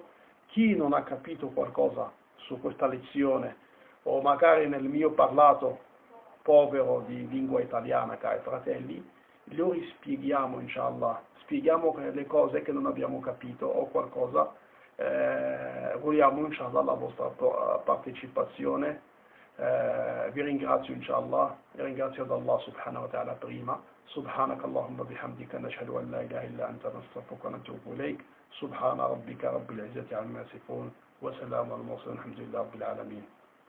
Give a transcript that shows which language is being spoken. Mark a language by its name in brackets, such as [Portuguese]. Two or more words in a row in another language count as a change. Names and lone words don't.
[Italian] Chi non ha capito qualcosa su questa lezione, o magari nel mio parlato povero di lingua italiana, cari fratelli, lo rispieghiamo, inshallah, spieghiamo le cose che non abbiamo capito o qualcosa, vogliamo, inshallah, la vostra partecipazione. Vi ringrazio, inshallah, vi ringrazio ad Allah [Arabic] سبحانه وتعالى [Italian] prima. [Arabic] سبحانك اللهم بحمدك نشهد أن لا إله إلا أنت نستغفرك ونتوب إليك سبحان ربك رب العزة عما يصفون وسلام على المرسلين الحمد لله رب العالمين